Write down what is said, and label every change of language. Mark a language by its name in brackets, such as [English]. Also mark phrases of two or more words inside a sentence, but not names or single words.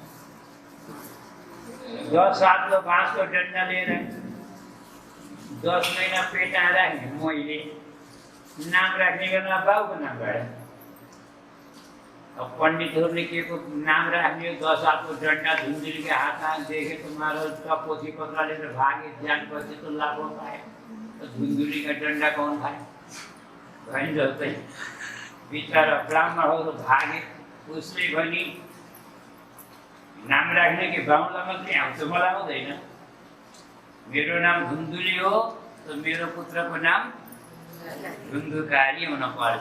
[Nepali] 10 हातको बाँसको डन्डा लिएर 10 महिना पेटमा राख्ने मैले नाम राख्ने बेला बाउको नामबाट। अब पण्डितहरूले के को नाम राख्ने हो? 10 हातको डन्डा धुन्धुलीको हातमा देखे तुम्हारो पोथी पत्र लिएर भागे, ज्ञान पछि तो लाभ पाए। [Hindi] तो धुन्धुली का डंडा कौन खाए? [Nepali] भनी जस्तै बिचारा ब्राह्मणहरू भागे। उसले भनी, नाम राख्ने कि बाहुनलाई मात्रै आउँछ, मलाई आउँदैन। मेरो नाम धुन्धुली हो, तो मेरो पुत्रको नाम धुन्धुकारी हुनुपर्छ।